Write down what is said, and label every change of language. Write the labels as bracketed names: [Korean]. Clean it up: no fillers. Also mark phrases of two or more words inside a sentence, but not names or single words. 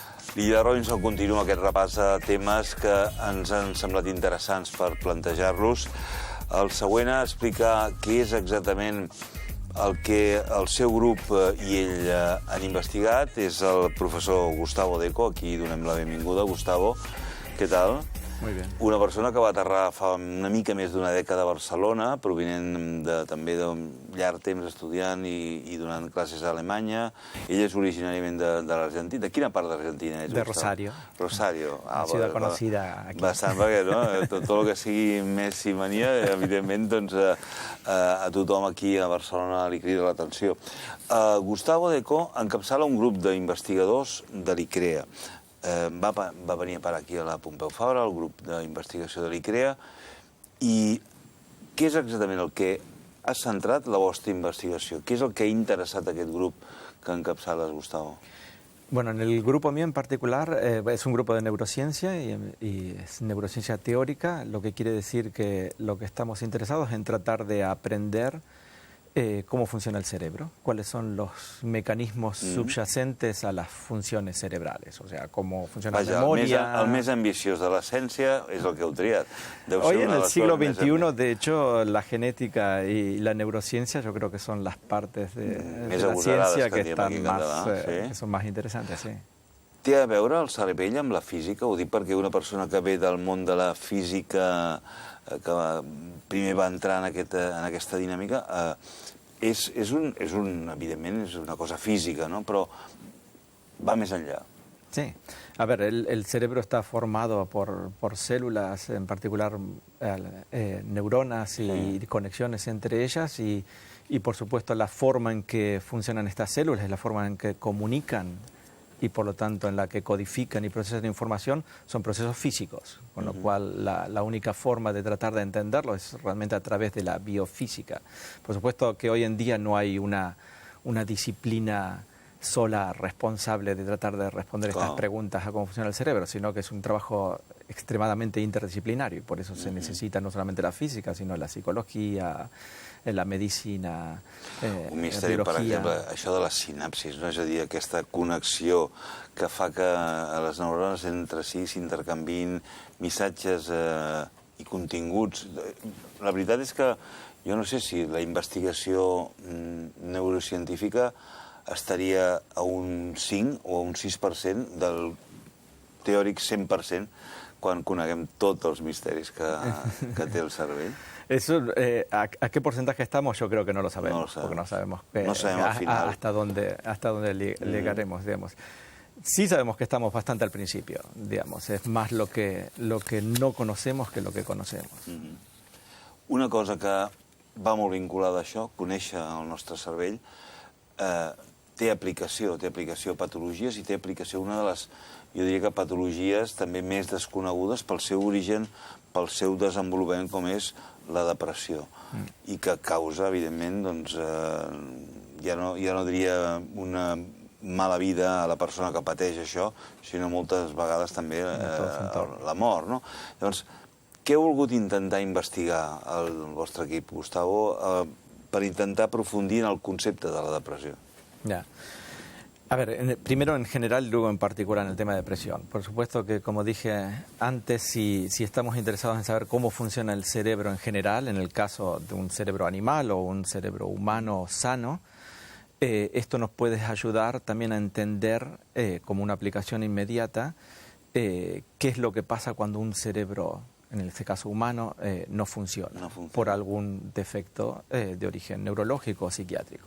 [Catalan] L'Illa Robinson continua aquest repàs de temes que ens han semblat interessants per plantejar-los. El següent a explicar què és exactament el que el seu grup i ell han investigat és el professor Gustavo Deco. Aquí donem la benvinguda. Gustavo, què tal? [Spanish] Muy bien. [Catalan] Una persona que va aterrar fa una mica més d'una dècada a Barcelona, provinent també d'un llarg temps estudiant i donant classes a Alemanya. Ell és originàriament de l'Argentina. De quina part d'Argentina és? [Spanish] De Rosario. Rosario. Una ciudad conocida aquí. [Catalan] Bastant, perquè no? Tot el que sigui Messi mania, evidentment, doncs, a tothom aquí a Barcelona li crida l'atenció. Gustavo Deco encapçala un grup d'investigadors de l'ICREA. Va venir a parar aquí a la Pompeu Fabra, el grup d'investigació de l'ICREA, i què és exactament el que ha centrat la vostra investigació? Què és el que ha interessat a aquest grup que encapçales, Gustavo? [Spanish] Bueno, en el grupo mío en particular es un grupo de neurociencia y es neurociencia teórica, lo que quiere decir que lo que estamos interesados es en tratar de aprender cómo funciona el cerebro, cuáles son los mecanismos subyacentes a las funciones cerebrales, o sea, cómo funciona la memoria. [Catalan] El més ambiciós de la ciència és el que heu triat. [Spanish] Hoy en el siglo XXI, de hecho, la genética y la neurociencia yo creo que son las partes de la ciencia que son más interesantes. Sí. [Catalan] Té a veure el cervell amb la física? Ho dic perquè una persona que ve del món de la física, que primer va entrar en aquesta dinàmica, evidentment és una cosa física, ¿no? Però va més enllà. Sí. [Spanish] A ver, el cerebro está formado por células, en particular neuronas y conexiones entre ellas, y por supuesto la forma en que funcionan estas células es la forma en que comunican y por lo tanto en la que codifican y procesan información, son procesos físicos, con lo cual la única forma de tratar de entenderlo es realmente a través de la biofísica. Por supuesto que hoy en día no hay una disciplina sola responsable de tratar de responder estas preguntas a cómo funciona el cerebro, sino que es un trabajo extremadamente interdisciplinario y por eso se necesita no solamente la física, sino la psicología, la medicina, [Catalan] un misteri, per exemple, això de les sinapsis, no? És a dir, aquesta connexió que fa que les neurones entre si s'intercanviïn missatges i continguts. La veritat és que jo no sé si la investigació neurocientífica estaria a un 5 o a un 6% del teòric 100% quan coneguem tots els misteris que té el cervell. [Spanish] Eso, ¿a qué porcentaje estamos? Yo creo que no lo sabemos, porque no sabemos al final hasta dónde llegaremos, digamos. Sí sabemos que estamos bastante al principio, digamos. Es más lo que no conocemos que lo que conocemos. [Catalan] Una cosa que va molt vinculada a això, conèixer el nostre cervell, té aplicació a patologies i té aplicació a una de les, jo diria que patologies també més desconegudes pel seu origen, pel seu desenvolupament, com és la depressió, i que causa, evidentment, doncs, ja no diria una mala vida a la persona que pateix això, sinó moltes vegades també la mort, no? Llavors, què heu volgut intentar investigar el vostre equip, Gustavo, per intentar aprofundir en el concepte de la depressió? [Spanish] Ya. A ver, primero en general y luego en particular en el tema de depresión. Por supuesto que, como dije antes, si estamos interesados en saber cómo funciona el cerebro en general, en el caso de un cerebro animal o un cerebro humano sano, esto nos puede ayudar también a entender, como una aplicación inmediata, qué es lo que pasa cuando un cerebro, en este caso humano, no funciona por algún defecto de origen neurológico o psiquiátrico.